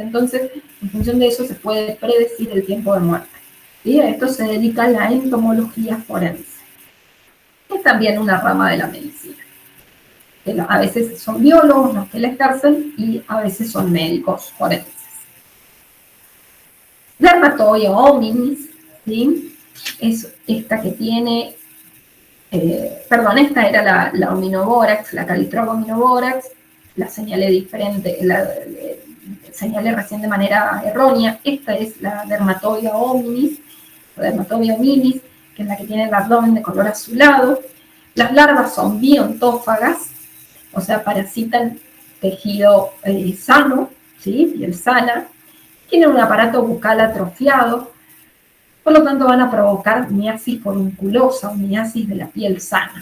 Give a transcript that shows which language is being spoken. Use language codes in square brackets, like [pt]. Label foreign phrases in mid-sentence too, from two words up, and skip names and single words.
[es] Entonces, en función de eso se puede predecir el tiempo de muerte. ¿Sí? A esto se dedica la entomología forense. Es también una rama de la medicina. A veces son biólogos los que la ejercen y a veces son médicos forenses. Dermatobio hominis, ¿sí? Es esta que tiene... esta era la Ominoborax, la Calitrogo minoborax, la señalé diferente, señalé recién de manera errónea. Esta es la Dermatobia hominis, o Dermatobia hominis, que es la que tiene el abdomen de color azulado. Las larvas son biontófagas, o sea, parasitan tejido sano, ¿sí? Piel sana. Tienen un aparato bucal atrofiado, por lo tanto van a provocar miasis forunculosa o miasis de la piel sana.